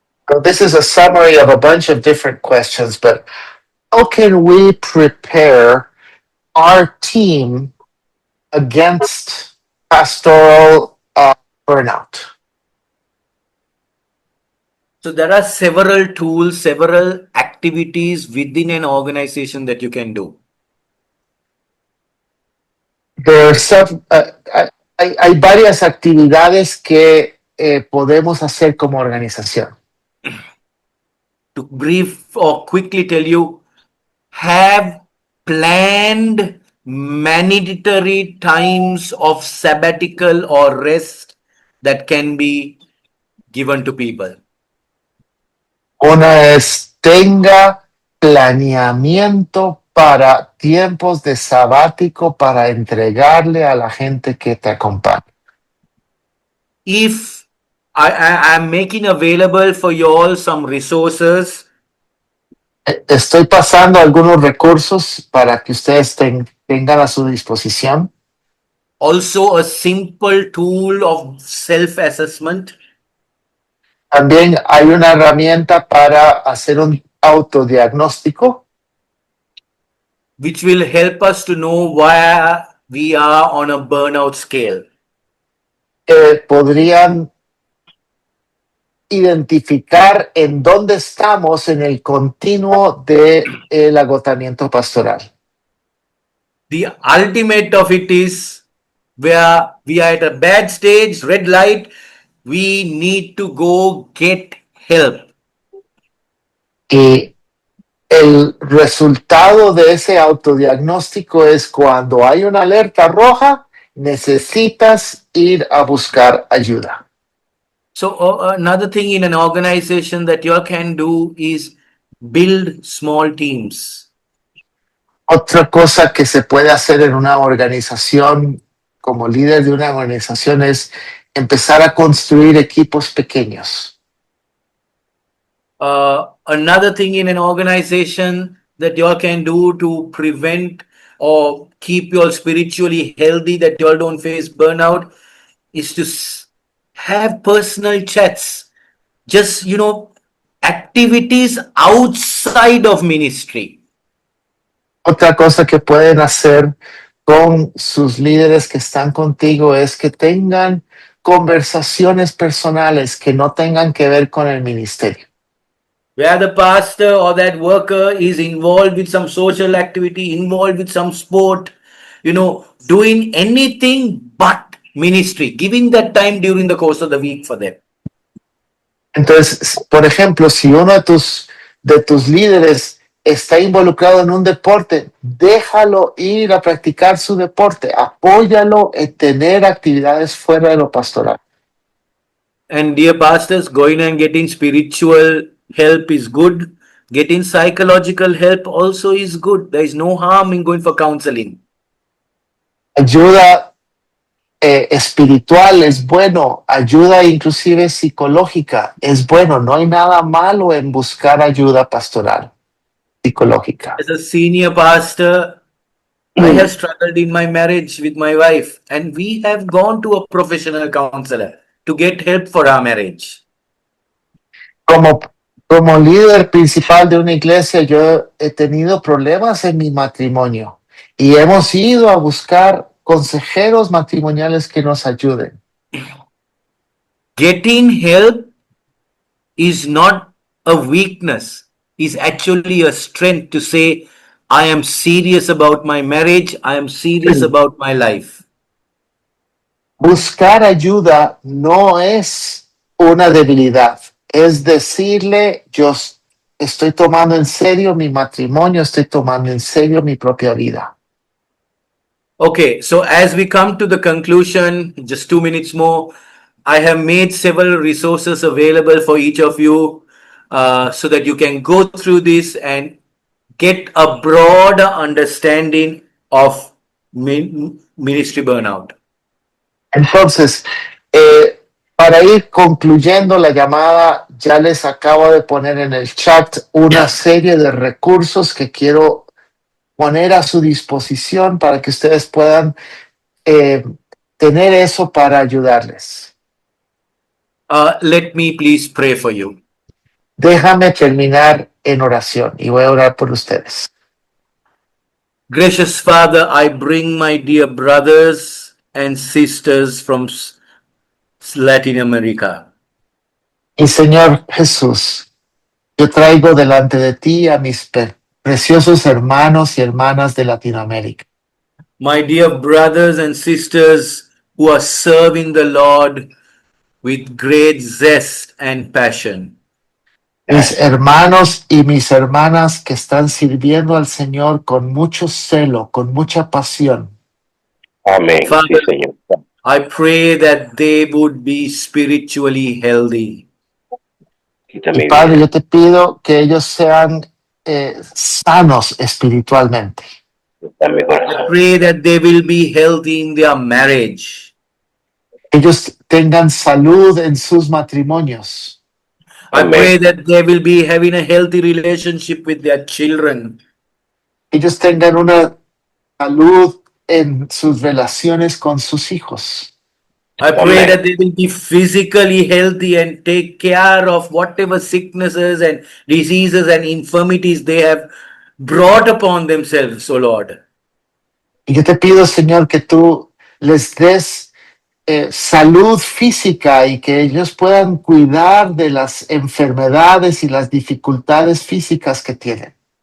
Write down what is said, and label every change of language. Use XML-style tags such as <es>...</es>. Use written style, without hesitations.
<en>So this is a summary of a bunch of different questions, but how can we prepare our team against pastoral burnout? So there are several tools, several activities within an organization that you can do. There are some,</en> <es>hay varias actividades que podemos hacer como organización.</es> <en>To brief or quickly tell you, have planned mandatory times of sabbatical or rest that can be given to people.</en> <es>Una es tenga planeamiento para tiempos de sabático para entregarle a la gente que te acompaña.</es> <en>If I am making available for you all some resources,</en> <es>Estoy pasando algunos recursos para que ustedes tengan a su disposición.</es> <en>also a simple tool of self-assessment.</en> <es>También hay una herramienta para hacer un autodiagnóstico</es> <en>which will help us to know where we are on a burnout scale.</en> <es>que podrían identificar en dónde estamos en el continuo del agotamiento pastoral.</es> <en>The ultimate of it is where we are at a bad stage, red light, we need to go get help.</en> <es>Y el resultado de ese autodiagnóstico es cuando hay una alerta roja, necesitas ir a buscar ayuda.</es> <en>So another thing in an organization that you all can do is build small teams.</en> <es>Otra cosa que se puede hacer en una organización, como líder de una organización, es empezar a construir equipos pequeños.</es> <en>Another thing in an organization that you all can do to prevent or keep you all spiritually healthy, that you all don't face burnout, is to have personal chats. Just, activities outside of ministry.</en> <es>Otra cosa que pueden hacer con sus líderes que están contigo es que tengan conversaciones personales que no tengan que ver con el ministerio.</es> <en>Where the pastor or that worker is involved with some social activity, involved with some sport, doing anything but ministry, giving that time during the course of the week for them.</en> <es>Entonces, por ejemplo, si uno de tus líderes está involucrado en un deporte, déjalo ir a practicar su deporte, apóyalo en tener actividades fuera de lo pastoral.</es> <en>And dear pastors, going and getting spiritual help is good. Getting psychological help also is good. There is no harm in going for counseling.</en> <es>Ayuda espiritual es bueno, ayuda inclusive psicológica es bueno, no hay nada malo en buscar ayuda pastoral. psicológica.</es> <en>As a senior pastor, I have struggled in my marriage with my wife, and we have gone to a professional counselor to get help for our marriage.</en> <es>Como líder principal de una iglesia, yo he tenido problemas en mi matrimonio y hemos ido a buscar consejeros matrimoniales que nos ayuden.</es> <en>Getting help is not a weakness, is actually a strength to say, I am serious about my marriage, I am serious about my life.</en> <es>Buscar ayuda no es una debilidad, es decirle, yo estoy tomando en serio mi matrimonio, estoy tomando en serio mi propia vida.</es> <en>Okay, so as we come to the conclusion, just 2 minutes more, I have made several resources available for each of you so that you can go through this and get a broader understanding of ministry burnout.</en> <es>Entonces, para ir concluyendo la llamada, ya les acabo de poner en el chat una serie de recursos que quiero poner a su disposición para que ustedes puedan tener eso para ayudarles.</es> <en>Let me please pray for you.</en> <es>Déjame terminar en oración y voy a orar por ustedes.</es> <en>Gracious Father, I bring my dear brothers and sisters from Latin America.</en> <es>Y Señor Jesús, yo traigo delante de ti a mis preciosos hermanos y hermanas de Latinoamérica.</es> <en>My dear brothers and sisters who are serving the Lord with great zest and passion.</en> <es>Mis hermanos y mis hermanas que están sirviendo al Señor con mucho celo, con mucha pasión. Amén.</es> <en>Father,</en> <es>Sí, Señor.</es> <en>I pray that they would be spiritually healthy.</en> <es>Quita Y mi Padre, vida. yo te pido que ellos sean sanos espiritualmente. Quita mi</es> <en>I</en> <es>corazón.</es> <en>pray that they will be healthy in their marriage.</en> <es>Ellos tengan salud en sus matrimonios.</es> <en>I Amen. pray that they will be having a healthy relationship with their children.</en> <es>Ellos tengan una salud en sus relaciones con sus hijos.</es> <en>I pray Amen. that they will be physically healthy and take care of whatever sicknesses and diseases and infirmities they have brought upon themselves, O Lord.</en> <es>Y yo te pido, Señor, que tú les des salud física y que ellos puedan cuidar de las enfermedades y las dificultades físicas que tienen.</es>